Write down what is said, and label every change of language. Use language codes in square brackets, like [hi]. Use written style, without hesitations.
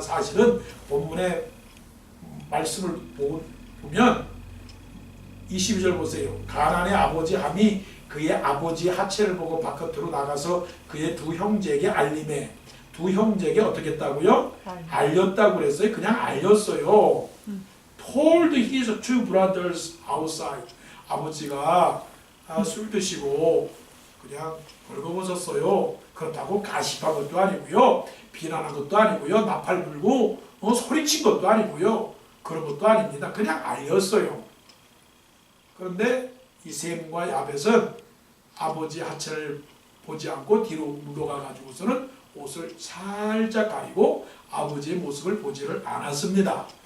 [ko] 사실은 본문의 말씀을 보면 22절 보세요. 가나안의 아버지 함이 그의 아버지의 하체를 보고 바깥으로 나가서 그의 두 형제에게 알림해. 두 형제에게 어떻게 했다고요? 알렸다고 그랬어요. 그냥 알렸어요. [en] Told his two brothers outside. [ko] 아버지가 술 드시고 그냥 벌거벗었어요. 그렇다고 가십한 것도 아니고요. 비난한 것도 아니고요. 나팔 불고 소리친 것도 아니고요. 그런 것도 아닙니다. 그냥 알렸어요. 그런데 이 셈과 야벳은 아버지 하체를 보지 않고 뒤로 물러가 가지고서는 옷을 살짝 가리고 아버지의 모습을 보지를 않았습니다.